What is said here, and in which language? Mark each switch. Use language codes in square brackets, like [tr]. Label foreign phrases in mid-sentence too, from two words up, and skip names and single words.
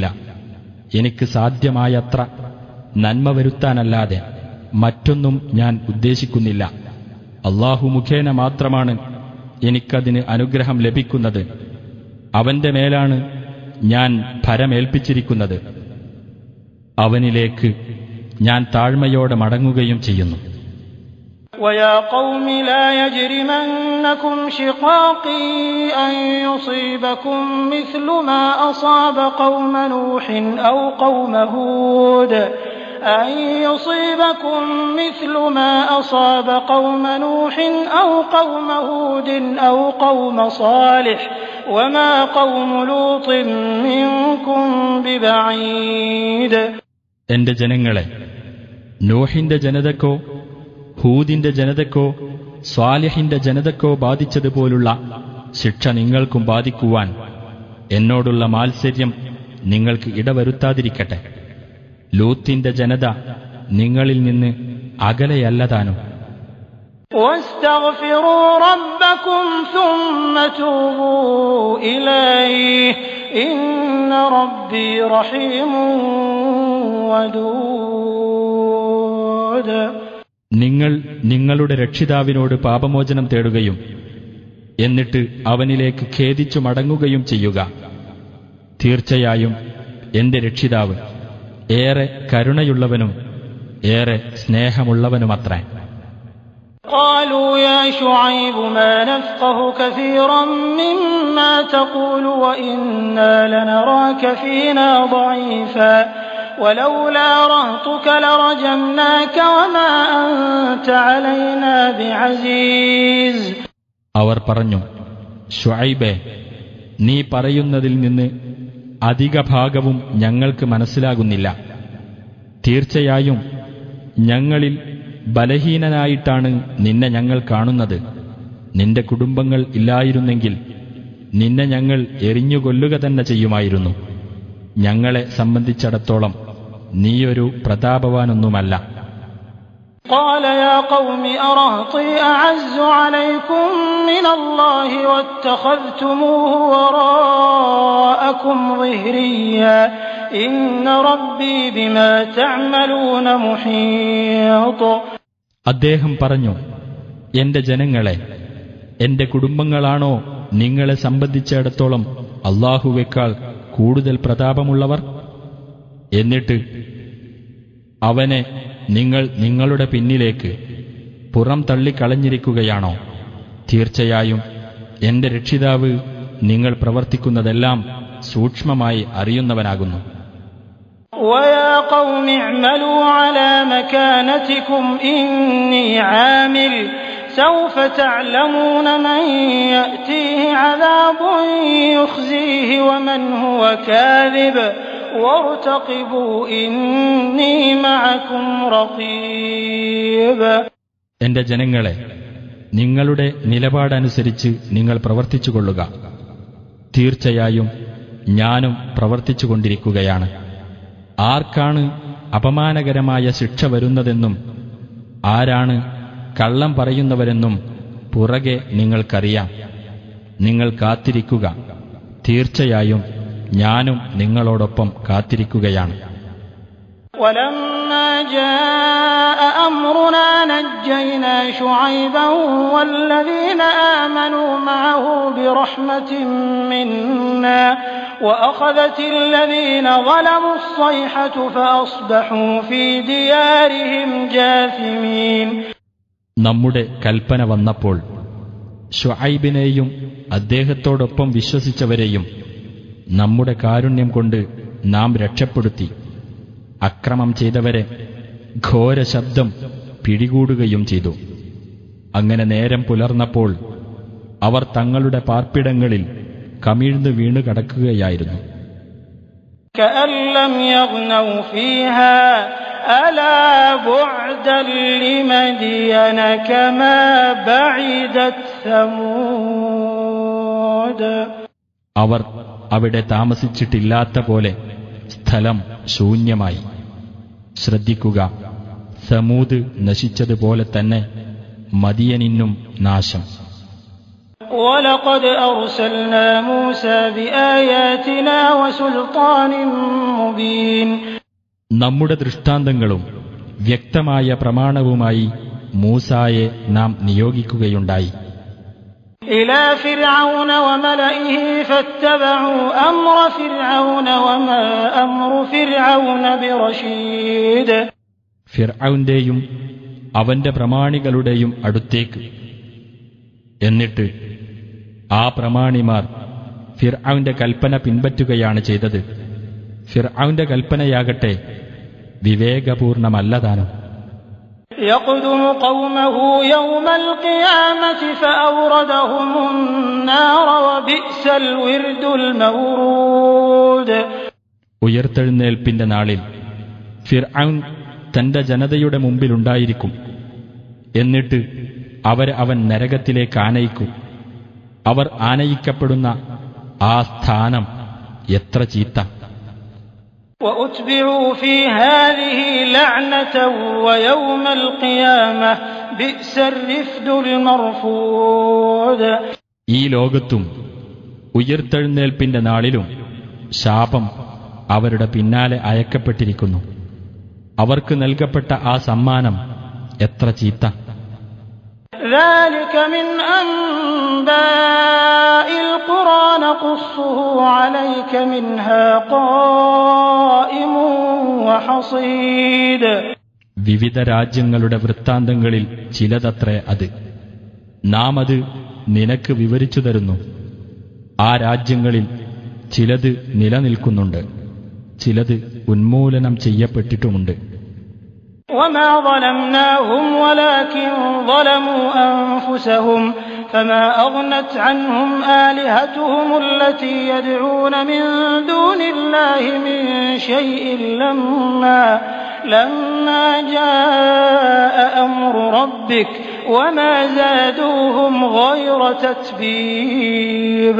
[ml] എനിക്ക് സാധ്യമായത്ര നന്മ വരുത്താനല്ലാതെ മറ്റൊന്നും ഞാൻ ഉദ്ദേശിക്കുന്നില്ല. അല്ലാഹു മുഖേന മാത്രമാണ് എനിക്കതിന് അനുഗ്രഹം ലഭിക്കുന്നത്. അവന്റെ മേലാണ് ഞാൻ ഭരമേൽപ്പിച്ചിരിക്കുന്നത്. അവനിലേക്ക് ഞാൻ താഴ്മയോടെ മടങ്ങുകയും ചെയ്യുന്നു. [ar] ويا قوم لا يجرمنكم شقاقي أن يصيبكم مثل ما أصاب قوم نوح أو قوم هود أو قوم هود أو قوم صالح وما قوم لوط منكم ببعيد. [ml] എന്റെ ജനങ്ങളെ, നോഹിന്റെ ജനതക്കോ ഹൂദിന്റെ ജനതക്കോ സ്വാലിഹിന്റെ ജനതക്കോ ബാധിച്ചതുപോലുള്ള ശിക്ഷ നിങ്ങൾക്കും ബാധിക്കുവാൻ എന്നോടുള്ള മാത്സര്യം നിങ്ങൾക്ക് ഇടവരുത്താതിരിക്കട്ടെ. ലൂത്തിന്റെ ജനത നിങ്ങളിൽ നിന്ന് അകലെയല്ലതാനും. [ar] واستغفروا ربكم ثم توبوا إليه إن ربي رحيم ودود. [ml] നിങ്ങൾ നിങ്ങളുടെ രക്ഷിതാവിനോട് പാപമോചനം തേടുകയും എന്നിട്ട് അവനിലേക്ക് ഖേദിച്ചു മടങ്ങുകയും ചെയ്യുക. തീർച്ചയായും എന്റെ രക്ഷിതാവ് ഏറെ കരുണയുള്ളവനും ഏറെ സ്നേഹമുള്ളവനുമത്രേ. [ar] قالوا يا شعيب ما نفقه كثيرا مما تقول وإنا لنراك فينا ضعيفا ولولا رهطك لرجمناك وما أنت علينا بعزيز. [ml] അവർ പറഞ്ഞു, ശുഐബേ, നീ പറയുന്നതിൽ നിന്ന് അധിക ഭാഗവും ഞങ്ങൾക്ക് മനസ്സിലാകുന്നില്ല. തീർച്ചയായും ഞങ്ങളിൽ ബലഹീനനായിട്ടാണ് നിന്നെ ഞങ്ങൾ കാണുന്നത്. നിന്റെ കുടുംബങ്ങൾ ഇല്ലായിരുന്നെങ്കിൽ നിന്നെ ഞങ്ങൾ എറിഞ്ഞുകൊല്ലുക തന്നെ ചെയ്യുമായിരുന്നു. ഞങ്ങളെ സംബന്ധിച്ചിടത്തോളം നീയൊരു പ്രതാപവാനൊന്നുമല്ല. [ar] قال يا قوم أرهطي أعز عليكم من الله واتخذتموه وراءكم ظهريا إن ربي بما تعملون محيط. [ml] അദ്ദേഹം പറഞ്ഞു, എന്റെ ജനങ്ങളെ, എന്റെ കുടുംബങ്ങളാണോ നിങ്ങളെ സംബന്ധിച്ചിടത്തോളം അല്ലാഹുവേക്കാൾ കൂടുതൽ പ്രതാപമുള്ളവർ? എന്നിട്ട് അവനെ നിങ്ങൾ നിങ്ങളുടെ പിന്നിലേക്ക് പുറം തള്ളിക്കളഞ്ഞിരിക്കുകയാണോ? തീർച്ചയായും എന്റെ രക്ഷിതാവ് നിങ്ങൾ പ്രവർത്തിക്കുന്നതെല്ലാം സൂക്ഷ്മമായി അറിയുന്നവനാകുന്നു. [ar] وَيَا قَوْمِ اعْمَلُوا عَلَى مَكَانَتِكُمْ إِنِّي عَامِلٌ سَوْفَ تَعْلَمُونَ مَن يَأْتِيهِ عَذَابٌ يُخْزِيهِ وَمَنْ هُوَ كَاذِبٌ وَارْتَقِبُوا إِنِّي مَعَكُمْ رَقِيبٌ. [ml] എന്റെ ജനങ്ങളെ, നിങ്ങളുടെ നിലപാടനുസരിച്ച് നിങ്ങൾ പ്രവർത്തിച്ചുകൊള്ളുക. തീർച്ചയായും ഞാനും പ്രവർത്തിച്ചുകൊണ്ടിരിക്കുകയാണ്. ആർക്കാണ് അപമാനകരമായ ശിക്ഷ വരുന്നതെന്നും ആരാണ് കള്ളം പറയുന്നവരെന്നും പുറകെ നിങ്ങൾക്കറിയാം. നിങ്ങൾ കാത്തിരിക്കുക. തീർച്ചയായും ഞാനും നിങ്ങളോടൊപ്പം കാത്തിരിക്കുകയാണ്. [ar] وَلَمَّا جَاءَ أَمْرُنَا نَجَّيْنَا شُعَيْبًا وَالَّذِينَ آمَنُوا مَعَهُ بِرَحْمَةٍ مِّنَّا وَأَخَذَتِ الَّذِينَ ظَلَمُوا الصَّيْحَةُ فَأَصْبَحُوا فِي دِيَارِهِمْ جَاثِمِينَ. [ml] നമ്മുടെ കൽപ്പന വന്നപ്പോൾ ശുഐബിനെയും അദ്ദേഹത്തോടൊപ്പം വിശ്വസിച്ചവരെയും നമ്മുടെ കാരുണ്യം കൊണ്ട് നാം രക്ഷപ്പെടുത്തി. അക്രമം ചെയ്തവരെ ഘോര ശബ്ദം പിടികൂടുകയും ചെയ്തു. അങ്ങനെ നേരം പുലർന്നപ്പോൾ അവർ തങ്ങളുടെ പാർപ്പിടങ്ങളിൽ കമിഴ്ന്നു വീണു കടക്കുകയായിരുന്നു. [ar] كأن لم يغنوا فيها ألا بعدا لمدين كما بعدت ثمود. [ml] അവർ അവിടെ താമസിച്ചിട്ടില്ലാത്ത പോലെ സ്ഥലം ശൂന്യമായി. ശ്രദ്ധിക്കുക, സമൂദ് നശിച്ചതുപോലെ തന്നെ മദിയനിന്നും നാശം. [ar] وَلَقَدْ أَرْسَلْنَا مُوسَى بِآيَاتِنَا وَسُلْطَانٍ مُبِينٍ. [ml] നമ്മുടെ ദൃഷ്ടാന്തങ്ങളും വ്യക്തമായ പ്രമാണവുമായി മൂസായെ നാം നിയോഗിക്കുകയുണ്ടായി. [ar] إِلَى فِرْعَوْنَ وَمَلَئِهِ فَاتَّبَعُوا أَمْرَ فِرْعَوْنَ وَمَا أَمْرُ فِرْعَوْنَ بِرَشِيدٍ. [ml] ഫിർഔന്റെയും അവന്റെ പ്രമാണികളുടെയും അടുത്തേക്ക്. എന്നിട്ട് ആ പ്രമാണിമാർ ഫിർഔന്റെ കൽപ്പന പിൻപറ്റുകയാണ് ചെയ്തത്. ഫിർഔന്റെ കൽപ്പനയാകട്ടെ വിവേകപൂർണമല്ലതാനും. [ar] يقدم قومه يوم القيامة فأوردهم النار وبئس الورد المورود. [ml] ഉയർത്തെഴുന്നേൽപ്പിന്റെ നാളിൽ ഫിർഔൻ തന്റെ ജനതയുടെ മുമ്പിലുണ്ടായിരിക്കും. എന്നിട്ട് അവൻ നരകത്തിലേക്ക് ആനയിക്കും. അവർ ആനയിക്കപ്പെടുന്ന ആ സ്ഥാനം എത്ര ചീത്ത! [ar] وأتبعوا في هذه لعنة ويوم القيامة بئس الرفد المرفود. [ml] ഈ ലോകത്തും ഉയർത്തെഴുന്നേൽപ്പിന്റെ നാളിലും ശാപം അവരുടെ പിന്നാലെ അയക്കപ്പെട്ടിരിക്കുന്നു. അവർക്ക് നൽകപ്പെട്ട ആ സമ്മാനം എത്ര ചീത്ത! [ar] ذلك من أنباء القرى نقصه عليك منها قائم وحصيد. [ml] വിവിധ രാജ്യങ്ങളുടെ വൃത്താന്തങ്ങളിൽ ചിലതത്രേ അത്. നാം അത് നിനക്ക് വിവരിച്ചു തരുന്നു. ആ രാജ്യങ്ങളിൽ ചിലത് നിലനിൽക്കുന്നുണ്ട്, ചിലത് ഉന്മൂലനം ചെയ്യപ്പെട്ടിട്ടുമുണ്ട്. [ar] وما ظلمناهم ولكن ظلموا أنفسهم فما أغنت عنهم آلهتهم التي يدعون من دون الله من شيء لما جاء أمر ربك وما زادوهم غير تتبيب.